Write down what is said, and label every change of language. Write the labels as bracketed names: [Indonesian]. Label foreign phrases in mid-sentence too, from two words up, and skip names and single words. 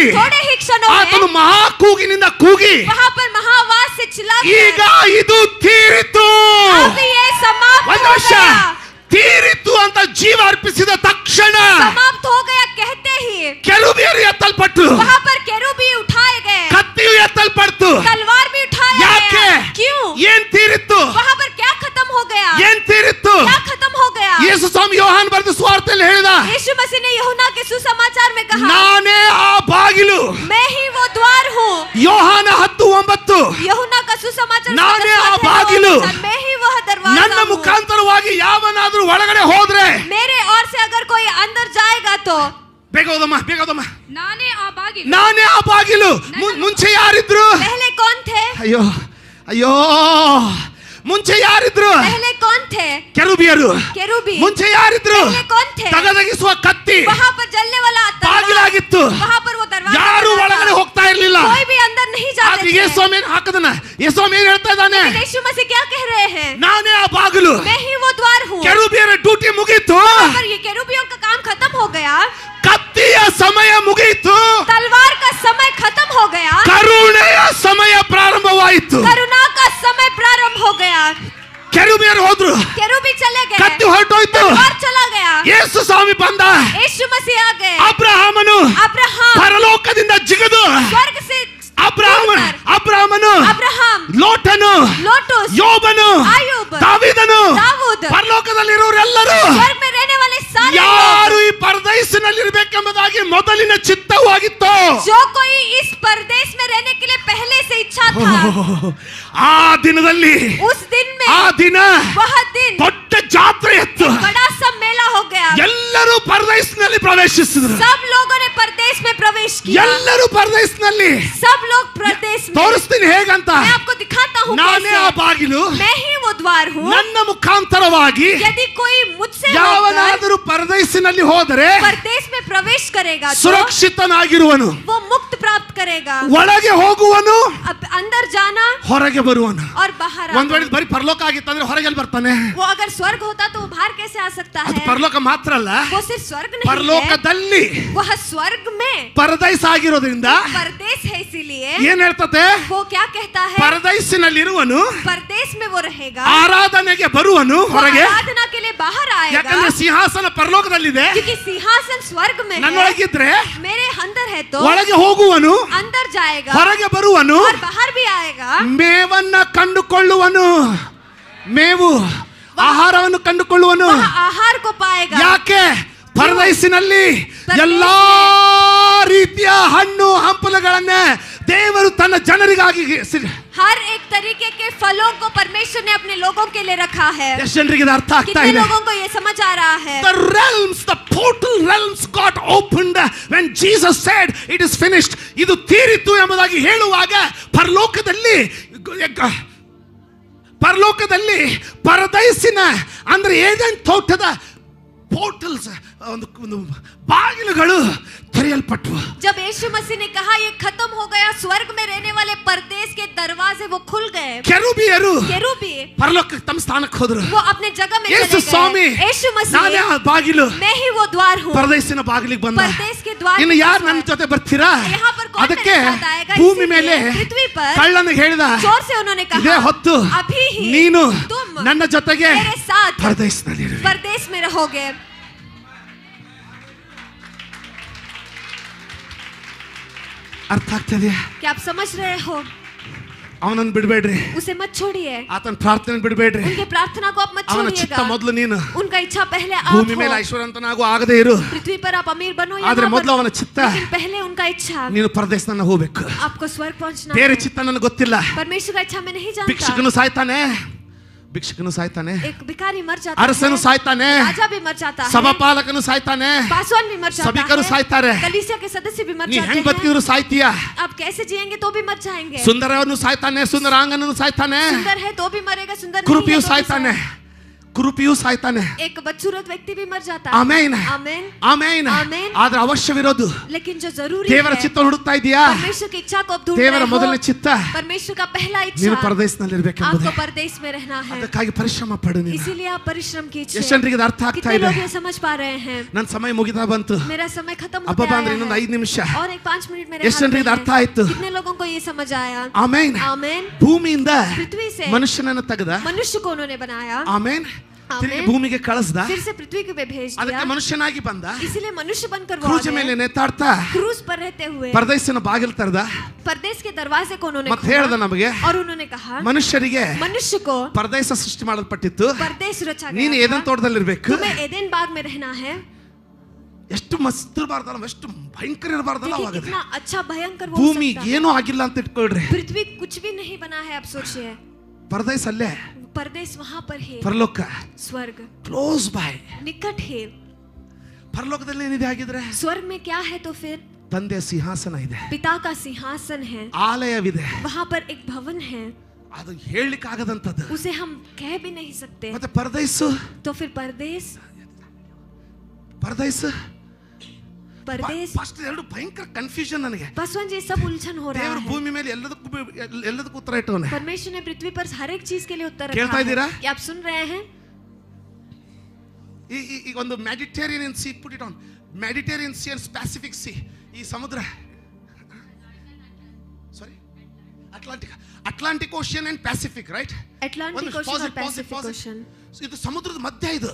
[Hindi] थोड़े ही क्षणों [Kannada] ಆತನು [Hindi] में [Kannada] ಮಹಾ ಕೂಗಿನಿಂದ ಕೂಗಿ, [Hindi] वहाँ पर महावास से चिल्ला [Kannada] ಈಗ ಇದು ತೀರಿತು. [Hindi] अब ये समाप्त [Kannada] ಒಂದು [Hindi] हो [Kannada] ವರ್ಷ [Hindi] गया. [Kannada] ತೀರಿತು ಅಂತ ಜೀವ ಅರ್ಪಿಸಿದ ತಕ್ಷಣ [Hindi] समाप्त हो गया कहते ही [Kannada] ಕೆರೂಬಿಯರು ಎತ್ತಲ್ಪಟ್ಟು, [Hindi] वहाँ पर केरूबी उठाए गए, [Kannada] ಕತ್ತಿಯು ಎತ್ತಲ್ಪಡ್ತು. [Hindi] तलवार भी उठाया [Kannada] ಯಾಕೆ? [Hindi] गया. क्यों? [Kannada] ಏನ್ ತೀರಿತ್ತು? [Hindi] वहाँ पर क्या खत्म हो गया? [Kannada] ಏನ್ ತೀರಿತ್ತು? [Hindi] क्या खत्म हो गया? [Kannada] ಯೇಸು ಸ್ವಾಮಿ ಯೋಹಾನ್ ಬರೆದ ಸುವಾರ್ತೆಯಲ್ಲಿ ಹೇಳಿದ, [Hindi] यीशु मसीह ने यूहन्ना के सुसमाचार में कहा, [Kannada] ನಾನೇ ಆ ಬಾಗಿಲು. [Hindi] मैं ही वो द्वार हूँ. [Kannada] ಯೋಹಾನ 10:9. [Hindi] यूहन्ना का सुसमाचार [Kannada] ನಾನೇ [Hindi] उसका [Kannada] ಆ [Hindi] दसवां [Kannada] ಬಾಗಿಲು. [Hindi] अध्याय, मैं ही वह दरवाजा [Kannada] ನನ್ನ [Hindi] हूँ. [Kannada] ಮುಖಾಂತರವಾಗಿ ಯಾವನಾದ್ರೂ ಒಳಗಡೆ ಹೋದ್ರೆ, [Hindi] मेरे ओर से अगर कोई अंदर जाएगा तो [Kannada] ಬೇಗ ಹೋದಮ್ಮ, ಬೇಗ ಹೋದಮ್ಮ. ನಾನೇ ಆ ಬಾಗಿಲು. ನಾನೇ ಆ ಬಾಗಿಲು. ಮುಂಚೆ ಯಾರಿದ್ರು? [Hindi] पहले कौन थे? [Kannada] ಅಯ್ಯೋ ಅಯ್ಯೋ, ಮುಂಚೆ ಯಾರಿದ್ರು? [Hindi] पहले कौन थे? [Kannada] ಕೆರೂಬಿಯರು. [Hindi] केरूबी. [Kannada] ಮುಂಚೆ ಯಾರಿದ್ರು? [Hindi] पहले कौन थे? [Kannada] ತಗದಗಿಸುವ ಕತ್ತಿ [Hindi] वहाँ पर जलने वाला तलवार, [Kannada] ಬಾಗಿಲಾಗಿತ್ತು. [Hindi] वहाँ पर वो दरवाजा [Kannada] ಯಾರು [Hindi] बना [Kannada] ಒಳಗಡೆ [Hindi] था. [Kannada] ಹೋಗ್ತಾ ಇರ್ಲಿಲ್ಲ. [Hindi] कोई भी अंदर नहीं जाते [Kannada] ಆದ್ರೆ [Hindi] थे. [Kannada] ಯೇಸು ಆಮೇನ್ ಹಾಕದನ, ಯೇಸು ಆಮೇನ್ ಹೇಳ್ತಾ ಇದ್ದಾನೆ, [Hindi] लेकिन यीशु मसीह क्या कह रहे हैं? [Kannada] ನಾನೇ ಆ ಬಾಗಿಲು. [Hindi] मैं ही वो द्वार हूँ. [Kannada] ಕೆರೂಬಿಯರ ಡ್ಯೂಟಿ ಮುಗೀತು. [Hindi] पर ये केरूबियों का काम खत्म हो गया, [Kannada] ಕತ್ತಿಯ ಸಮಯ ಮುಗೀತು. [Hindi] तलवार का समय खत्म हो गया, [Kannada] ಕರುಣೆಯ ಸಮಯ ಪ್ರಾರಂಭವಾಯಿತು. [Hindi] करुणा का समय प्रारंभ हो गया. [Kannada] ಕೆರೂಬಿಯರು ಹೋದ್ರು, [Hindi] केरूबी चले गए, [Kannada] ಕತ್ತಿ ಹೊರಟೋಯ್ತು. [Hindi] तलवार चला गया, [Kannada] ಯೇಸು ಸ್ವಾಮಿ ಬಂದ. [Hindi] यीशु मसीह आ गए. [Kannada] ಅಬ್ರಹಾಮನು [Hindi] अब्राहम [Kannada] ಪರಲೋಕದಿಂದ ಜಿಗಿದು, [Hindi] स्वर्ग से [Kannada] ಅಬ್ರಹಾಮನು [Hindi] अब्राहम, [Kannada] ಲೋಟನು, [Hindi] लोटुस, [Kannada] ಯೋಬನು, [Hindi] आयुब, [Kannada] ದಾವೀದನು, [Hindi] दाऊद, [Kannada] ಪರಲೋಕದಲ್ಲಿರೋರೆಲ್ಲರೂ [Hindi] स्वर्ग में रहने वाले सारे [Kannada] ಯಾರು ಈ ಪರದೈಸಿನಲ್ಲಿರಬೇಕೆಂಬುದಾಗಿ ಮೊದಲಿನ ಚಿತ್ತವಾಗಿತ್ತು. [Hindi] जो कोई इस परदेश में रहने के लिए पहले से इच्छा था, [Kannada] ಆ ದಿನದಲ್ಲಿ, [Hindi] उस दिन में, [Kannada] ಆ ದಿನ [Hindi] वह दिन [Kannada] ದೊಡ್ಡ ಜಾತ್ರೆ ಇತ್ತು. [Hindi] बड़ा सा मेला हो गया. [Kannada] ಎಲ್ಲರೂ ಪರದೈಸಿನಲ್ಲಿ ಪ್ರವೇಶಿಸಿದ್ರು. [Hindi] सब लोगों ने परदेश में प्रवेश किया. [Kannada] ಎಲ್ಲರೂ ಪರದೈಸಿನಲ್ಲಿ. [Hindi] सब लोग प्रदेश में. [Kannada] ತೋರಿಸ್ತೀನಿ ಹೇಗಂತ. [Hindi] मैं आपको दिखाता हूँ [Kannada] ನಾನೇ ಆ [Hindi] कैसे. [Kannada] ಬಾಗಿಲು. [Hindi] मैं ही वो द्वार हूँ. [Kannada] ನನ್ನ ಮುಖಾಂತರವಾಗಿ [Hindi] यदि कोई मुझसे होकर [Kannada] ಯಾವನಾದರೂ ಪರದೈಸಿನಲ್ಲಿ ಹೋದರೆ [Hindi] परदेश में प्रवेश करेगा तो [Kannada] ಸುರಕ್ಷಿತನಾಗಿರುವನು. [Hindi] वो मुक्त प्राप्त करेगा. [Kannada] ಒಳಗೆ ಹೋಗುವನು, [Hindi] अब अंदर जाना [Kannada] ಹೊರಗೆ ಬರುವನು. [Hindi] और बाहर रहा [Kannada] ಒಂದ್ ವೇಳೆ ಬರೀ ಪರಲೋಕ ಆಗಿತ್ತಂದ್ರೆ ಹೊರಗೆ ಬರ್ತಾನೆ? [Hindi] वो अगर स्वर्ग होता तो वो बाहर कैसे आ सकता [Kannada] ಅದು [Hindi] है? [Kannada] ಪರಲೋಕ ಮಾತ್ರ ಅಲ್ಲ, [Hindi] वो सिर्फ स्वर्ग नहीं है, [Kannada] ಪರಲೋಕದಲ್ಲಿ [Hindi] वह स्वर्ग में [Kannada] ಪರದೈಸ ಆಗಿರೋದ್ರಿಂದ [Hindi] परदेश है, इसीलिए [Kannada] ಏನ್ ಹೇಳ್ತತೆ? [Hindi] वो क्या कहता है? [Kannada] ಪರದೈಸಿನಲ್ಲಿರುವನು [Hindi] परदेश में वो रहेगा, [Kannada] ಆರಾಧನೆಗೆ ಬರುವನು [Hindi] वो [Kannada] ಹೊರಗೆ, [Hindi] आराधना के लिए बाहर आएगा, [Kannada] ಯಾಕಂದ್ರೆ ಸಿಂಹಾಸನ ಪರಲೋಕದಲ್ಲಿದೆ. [Hindi] क्योंकि सिंहासन स्वर्ग में है, [Kannada] ನನ್ನೊಳಗಿದ್ರೆ [Hindi] मेरे अंदर है तो [Kannada] ಒಳಗೆ ಹೋಗುವನು, [Hindi] अंदर जाएगा [Kannada] ಹೊರಗೆ ಬರುವನು, [Hindi] और बाहर भी आएगा, [Kannada] ಮೇವನ್ನ ಕಂಡುಕೊಳ್ಳುವನು. ಮೇವು ಆಹಾರವನ್ನು ಕಂಡುಕೊಳ್ಳುವನು. [Hindi] वह आहार को पाएगा. [Kannada] ಯಾಕೆ? ಪರದೈಸಿನಲ್ಲಿ ಎಲ್ಲಾ ರೀತಿಯ ಹಣ್ಣು ಹಂಪಲುಗಳನ್ನ ದೇವರು ತನ್ನ ಜನರಿಗಾಗಿ [Hindi] हर एक तरीके के फलों को परमेश्वर ने अपने लोगों के लिए रखा है. [Kannada] ಎಷ್ಟು ಜನರಿಗೆ ಇದು ಅರ್ಥ ಆಗ್ತಾ [Hindi] कितने [Kannada] ಇದೆ? [Hindi] लोगों को ये समझ आ रहा है? [English] The realms, the portal realms got opened when Jesus said it is finished. [Kannada] ಇದು ತೀರಿತು ಎಂಬುದಾಗಿ ಹೇಳುವಾಗ ಪರಲೋಕದಲ್ಲಿ ಪರದೈಸಿನ ಅಂದ್ರೆ ಏದೆನ್ ತೋಟದ ಪೋರ್ಟಲ್ಸ್ ಒಂದು ಬಾಗಿಲುಗಳು ತೆರೆಯಲ್ಪಟ್ಟವು. [Hindi] जब यीशु मसीह ने कहा ये खत्म हो गया, स्वर्ग में रहने वाले परदेश के दरवाजे वो खुल गए. [Kannada] ಕೆರೂಬಿಯರು [Hindi] केरूबी [Kannada] ಪರಲೋಕಕ್ಕೆ ತಮ್ಮ ಸ್ಥಾನಕ್ಕೆ ಹೋದರು. [Hindi] वो अपने जगह में [Kannada] ಯೇಸು [Hindi] चले [Kannada] ಸ್ವಾಮಿ, [Hindi] गए. यीशु [Kannada] ನಾನೇ [Hindi] मसीह, [Kannada] ಆ ಬಾಗಿಲು, [Hindi] मैं ही वो द्वार हूँ. [Kannada] ಪರದೈಸಿನ ಬಾಗಿಲಿಗೆ ಬಂದ. [Hindi] परदेश के द्वार [Kannada] ಇನ್ನು [Hindi] पे [Kannada] ಯಾರು [Hindi] घुसा [Kannada] ನನ್ನ [Hindi] है. [Kannada] ಜೊತೆ ಬರ್ತೀರಾ? [Hindi] यहाँ पर कौन [Kannada] ಅದಕ್ಕೆ [Hindi] मेरे साथ आएगा? [Kannada] ಭೂಮಿ [Hindi] इसीलिए [Kannada] ಮೇಲೆ [Hindi] पृथ्वी पर [Kannada] ಕಳ್ಳನಿಗೆ ಹೇಳಿದ, [Hindi] जोर से उन्होंने [Kannada] ಇದೇ [Hindi] कहा [Kannada] ಹೊತ್ತು [Hindi] अभी ही [Kannada] ನೀನು [Hindi] तुम [Kannada] ನನ್ನ ಜೊತೆಗೆ [Hindi] मेरे साथ [Kannada] ಪರದೈಸಿನಲ್ಲಿರುವೆ. [Hindi] परदेश में रहोगे. [Kannada] ಅರ್ಥ ಆಗ್ತದೆ? [Hindi] क्या आप समझ रहे हो? [Kannada] ಅವನನ್ನು ಬಿಡಬೇಡ್ರಿ, [Hindi] उसे मत छोड़िए, [Kannada] ಆತನ ಪ್ರಾರ್ಥನೆ ಬಿಡಬೇಡ್ರಿ. [Hindi] उनके प्रार्थना को आप मत [Kannada] ಅವನ ಚಿತ್ತ [Hindi] छोड़िएगा. [Kannada] ಮೊದಲು ನೀನು [Hindi] उनका इच्छा पहले आप [Kannada] ಭೂಮಿ ಮೇಲೆ [Hindi] हो. [Kannada] ಐಶ್ವರ್ಯವಂತನಾಗೂ ಆಗದೆ ಇರು, [Hindi] पृथ्वी पर आप अमीर बनो या [Kannada] ಆದ್ರೆ [Hindi] ना [Kannada] ಮೊದಲು [Hindi] बनो, [Kannada] ಅವನ ಚಿತ್ತ [Hindi] लेकिन पहले उनका इच्छा, [Kannada] ನೀನು ಪರದೇಶನ ಹೋಗ್ಬೇಕು. [Hindi] आपको स्वर्ग पहुंचना [Kannada] ಬೇರೆ [Hindi] है. [Kannada] ಚಿತ್ತ ನನಗೆ ಗೊತ್ತಿಲ್ಲ. [Hindi] परमेश्वर का इच्छा मैं नहीं जानता. [Kannada] ಭಿಕ್ಷಕನು ಸಾಯ್ತಾನೆ, ಭಿಕ್ಷಕನು ಸಾಯ್ತಾನೆ, [Hindi] एक भिखारी मर जाता [Kannada] ಅರಸನು [Hindi] है, [Kannada] ಸಾಯ್ತಾನೆ, [Hindi] राजा भी मर जाता है, [Kannada] ಸಭಾಪಾಲಕನು ಸಾಯ್ತಾನೆ, [Hindi] पासवान भी मर जाता [Kannada] ಸಭಿಕರು [Hindi] है, [Kannada] ಸಾಯ್ತಾರೆ. [Hindi] कलीसिया के सदस्य भी मर [Kannada] ನೀ [Hindi] जाते [Kannada] ಹೆಂಗ್ [Hindi] हैं. [Kannada] ಬದುಕಿದ್ರು ಸಾಯ್ತೀಯ. [Hindi] आप कैसे जिएंगे तो भी मर जाएंगे. [Kannada] ಸುಂದರವನು ಸಾಯ್ತಾನೆ, ಸುಂದರಾಂಗನನು ಸಾಯ್ತಾನೆ, [Hindi] सुंदर है तो भी मरेगा, सुंदर नहीं [Kannada] ಕುರುಪಿಯು [Hindi] है तो भी [Kannada] ಸಾಯ್ತಾನೆ, ಕುರುಪಿಯು ಸಾಯ್ತಾನೆ. [Hindi] एक बदसूरत व्यक्ति भी मर जाता है. [Kannada] ಆಮೇನ್, [Hindi] आमेन. [Kannada] ಆಮೇನ್. ಆಮೇನ್. ಆದ್ರೆ ಅವಶ್ಯವಿರೋದು [Hindi] लेकिन जो जरूरी [Kannada] ದೇವರ [Hindi] है, [Kannada] ಚಿತ್ತ ಹುಡುಕ್ತಾ ಇದೀಯಾ? [Hindi] परमेश्वर की इच्छा को आप ढूंढ [Kannada] ದೇವರ [Hindi] रहे [Kannada] ಮೊದಲನೇ [Hindi] हो. [Kannada] ಚಿತ್ತ [Hindi] परमेश्वर का पहला [Kannada] ನೀನು [Hindi] इच्छा [Kannada] ಪರದೇಶನಲ್ಲಿ ಇರಬೇಕೆಂಬುದೇ. [Hindi] आपको परदेश में रहना है. [Kannada] ಅದಕ್ಕಾಗಿ ಪರಿಶ್ರಮ ಪಡು ನೀನು. [Hindi] इसीलिए आप परिश्रम कीजिए. [Kannada] ಎಷ್ಟು ಜನರಿಗೆ ಇದು ಅರ್ಥ ಆಗ್ತಾ [Hindi] कितने [Kannada] ಇದೆ? [Hindi] लोग ये समझ पा रहे हैं? [Kannada] ನನ್ನ ಸಮಯ ಮುಗಿತಾ ಬಂತು. [Hindi] मेरा समय खत्म [Kannada] ಅಬ್ಬಬ್ಬ [Hindi] होता [Kannada] ಅಂದ್ರೆ [Hindi] है [Kannada] ಇನ್ನೊಂದು 5 ನಿಮಿಷ. [Hindi] और एक 5 मिनट मेरे [Kannada] ಎಷ್ಟು [Hindi] हाथ [Kannada] ಜನರಿಗೆ ಇದು [Hindi] में [Kannada] ಅರ್ಥ [Hindi] है. [Kannada] ಆಯ್ತು? [Hindi] कितने लोगों को ये समझ आया? [Kannada] ಆಮೇನ್. [Hindi] आमेन. [Kannada] ಭೂಮಿಯಿಂದ [Hindi] पृथ्वी से [Kannada] ಮನುಷ್ಯನನ್ನು ತೆಗೆದ. [Hindi] मनुष्य को उन्होंने बनाया. [Kannada] ಆಮೇನ್. ತಿರುಗಿ ಆಮೇನ್. ಭೂಮಿಗೆ ಕಳಿಸ್ದ. [Hindi] फिर से पृथ्वी को भेज दिया. [Kannada] ಅದಕ್ಕೆ ಮನುಷ್ಯನಾಗಿ ಬಂದ. [Hindi] इसीलिए मनुष्य बनकर वो [Kannada] ಕ್ರೂಜ [Hindi] आ [Kannada] ಮೇಲೆ [Hindi] गए. [Kannada] ನೇತಾಡ್ತಾ [Hindi] क्रूज पर रहते हुए [Kannada] ಪರದೇಶನ ಬಾಗಿಲು ತೆರೆದ. [Hindi] परदेश के दरवाजे को उन्होंने [Kannada] ಮತ್ತೆ ಹೇಳ್ದ [Hindi] खोला [Kannada] ನಮಗೆ, [Hindi] और उन्होंने कहा [Kannada] ಮನುಷ್ಯರಿಗೆ [Hindi] मनुष्य को [Kannada] ಪರದೇಶ ಸೃಷ್ಟಿ ಮಾಡಲ್ಪಟ್ಟಿತ್ತು, [Hindi] परदेश रचा [Kannada] ನೀನು [Hindi] गया [Kannada] ಏದನ್ [Hindi] था. [Kannada] ತೋಟದಲ್ಲಿರ್ಬೇಕು. [Hindi] तुम्हें एदेन बाग में रहना है. [Kannada] ಎಷ್ಟು ಮಸ್ತ್ ಇರಬಾರ್ದಲ್ಲ, ಎಷ್ಟು ಭಯಂಕರ ಇರಬಾರ್ದಲ್ಲ. [Hindi] देखिए [Kannada] ಅವಾಗ [Hindi] कितना अच्छा भयंकर वो हो [Kannada] ಭೂಮಿ [Hindi] सकता है. [Kannada] ಏನೂ ಆಗಿಲ್ಲ ಅಂತ ಇಟ್ಕೊಳ್ರಿ. [Hindi] पृथ्वी कुछ भी नहीं बना है, आप सोचिए. [Kannada] ಪರದೇಶ ಅಲ್ಲೇ, [Hindi] परदेश वहां पर है. [Kannada] ಪರಲೋಕ [Hindi] स्वर्ग [English] close by. [Hindi] निकट है. [Kannada] ಪರಲೋಕದಲ್ಲಿ ಏನಿದೆ ಆಗಿದ್ರೆ? [Hindi] स्वर्ग में क्या है तो फिर [Kannada] ತಂದೆಯ ಸಿಂಹಾಸನ ಇದೆ, [Hindi] पिता का सिंहासन है, [Kannada] ಆಲಯವಿದೆ. [Hindi] वहां पर एक भवन है. [Kannada] ಅದು ಹೇಳಲಿಕ್ಕೆ ಆಗದಂತದ್ದು. [Hindi] उसे हम कह भी नहीं सकते. [Kannada] ಮತ್ತೆ ಪರದೇಶ, [Hindi] तो फिर परदेश [Kannada] ಪರದೇಶ [Hindi] परदेश [Kannada] ಫಸ್ಟ್ ಎರಡು ಭಯಂಕರ ಕನ್ಫ್ಯೂಷನ್ ನನಗೆ. [Hindi] पासवान जी सब उलझन हो रहा [Kannada] ದೇವರು [Hindi] है. [Kannada] ಭೂಮಿ ಮೇಲೆ ಎಲ್ಲದಕ್ಕೂ ಉತ್ತರ ಇಟ್ಟವನೆ. [Hindi] परमेश्वर ने पृथ्वी पर हर एक चीज के लिए उत्तर [Kannada] ಕೇಳ್ತಾ [Hindi] रखा [Kannada] ಇದ್ದೀರಾ? [Hindi] है. क्या आप सुन रहे हैं? [Kannada] ಈ ಒಂದು [English] Mediterranean sea, put it on, Mediterranean sea and Pacific sea, [Kannada] ಈ ಸಮುದ್ರ, [English] sorry Atlantic ocean and Pacific, right? Atlantic ocean [Hindi] और [English] Pacific ocean, [Kannada] ಇದು ಸಮುದ್ರದ ಮಧ್ಯ. ಇದು